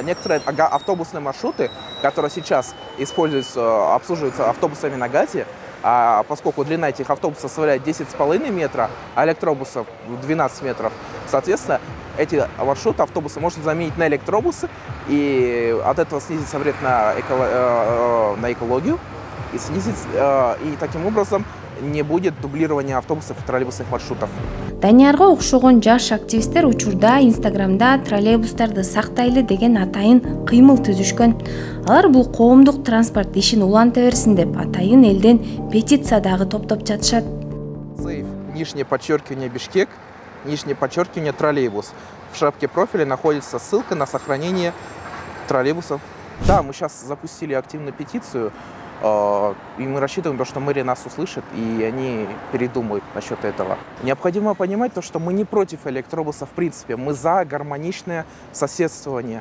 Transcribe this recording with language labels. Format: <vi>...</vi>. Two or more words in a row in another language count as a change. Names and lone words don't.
<ru>некоторые автобусные маршруты, которые сейчас используются, обслуживаются автобусами на ГАЗе, поскольку длина этих автобусов составляет 10,5 метра, а электробусов 12 метров, соответственно, эти маршруты автобусы можно заменить на электробусы, и от этого снизится вред на экологию, и таким образом не будет дублирования автобусов и троллейбусных маршрутов.</ru> <ky>Даниярга окшогон жаш активисттер учурда Инстаграмда троллейбустарды сактайлы деген атайын кыймыл түзүшкөн. Алар бул коомдук транспорт ишин уланта берсин деп атайын элден петиция дагы топтоп жатышат.</ky> <ru>Нижнее подчеркивание Бишкек, нижнее подчеркивание троллейбус. В шапке профиля находится ссылка на сохранение троллейбусов. Да, мы сейчас запустили активную петицию, и мы рассчитываем, что мэрия нас услышит, и они передумают насчет этого. Необходимо понимать то, что мы не против электробуса в принципе, мы за гармоничное соседствование.</ru>